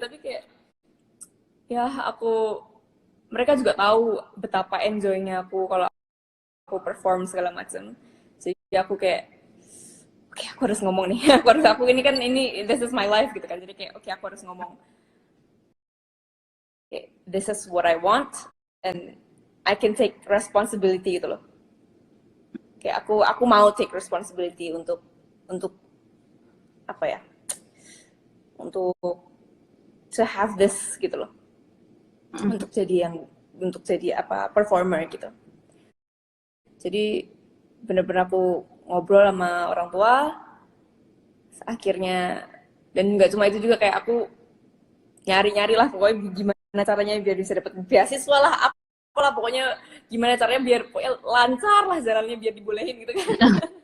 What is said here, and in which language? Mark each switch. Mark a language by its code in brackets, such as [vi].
[id] Tapi kayak ya mereka juga tahu betapa enjoynya aku kalau aku perform segala macam. Jadi aku kayak oke, aku harus ngomong nih. aku ini [en] this is my life [id] gitu kan. Jadi kayak oke, aku harus ngomong. [en] Okay, this is what I want and I can take responsibility [id] gitu loh. Kayak aku mau [en] take responsibility [id] untuk apa ya? Untuk [en] to have this [id] gitu loh. Untuk jadi performer gitu. Jadi bener-bener aku ngobrol sama orang tua akhirnya, dan nggak cuma itu juga, kayak aku nyari lah pokoknya gimana caranya biar bisa dapat beasiswa lah, apalah pokoknya gimana caranya biar lancar lah jalannya biar dibolehin gitu kan.